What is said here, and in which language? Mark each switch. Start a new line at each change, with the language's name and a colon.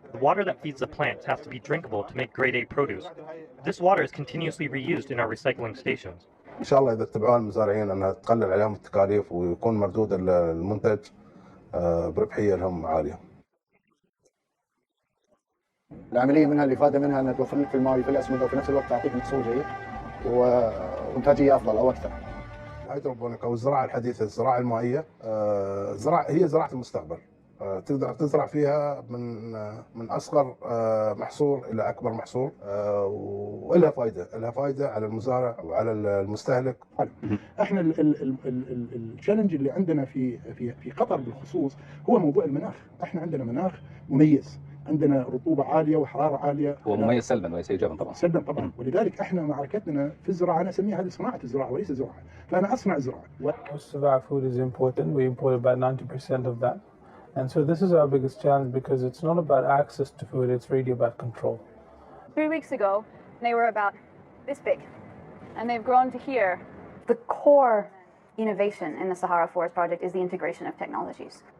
English: The water that feeds the plants has to be drinkable to make grade A produce. This water is continuously reused in our recycling stations.
Arabic: ان شاء الله اذا اتبعوها المزارعين انها تقلل عليهم التكاليف ويكون مردود المنتج بربحيه لهم عاليه. العمليه منها الافاده منها انها توفر لك في الماء وفي الاسمده وفي نفس الوقت تعطيك محصول جيد وانتاجيه افضل او اكثر. الهيدروبونيك او الزراعه الحديثه، الزراعه المائيه، هي زراعه المستقبل. تقدر تزرع فيها من اصغر محصول الى اكبر محصول، ولها فائده على المزارع وعلى المستهلك. احنا التشالنج اللي عندنا في قطر بالخصوص هو موضوع المناخ. احنا عندنا مناخ مميز، عندنا رطوبه عاليه وحراره عاليه. هو مميز سلبا وليس ايجابا طبعا. سلبا طبعا، ولذلك احنا معركتنا في الزراعه، انا اسميها هذه صناعه الزراعه وليس زراعه، فانا اصنع زراعه.
English: Most of our food is imported. We import about 90% of that. And so this is our biggest challenge because it's not about access to food, it's really about control. 3 weeks ago, they were about this big, and they've grown to here. The core innovation in the Sahara Forest Project is the integration of technologies.